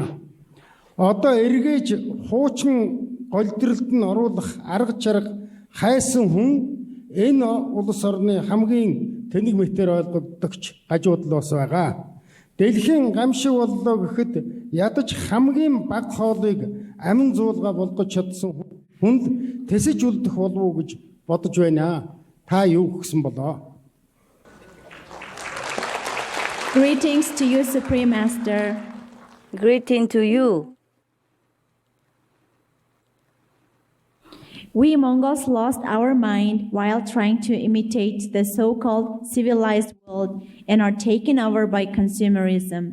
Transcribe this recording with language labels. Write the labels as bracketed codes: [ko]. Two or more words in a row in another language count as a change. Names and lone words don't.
[mn] Одоо эргэж хуучин голдролд нь оруулах арга чарга хайсан хүн энэ улс орны хамгийн тэнэг мэтээр ойлгогдогч гажуудал бас байгаа. Дэлхийн гамшиг боллоо гэхэд ядаж хамгийн бага хоолыг амин зуулга болгож чадсан хүнд тэсэж үлдэх болов уу гэж бодож байна. Та юу гэсэн болоо? [en] Greetings to you, Supreme Master. Greeting to you. We Mongols lost our mind while trying to imitate the so-called civilized world and are taken over by consumerism.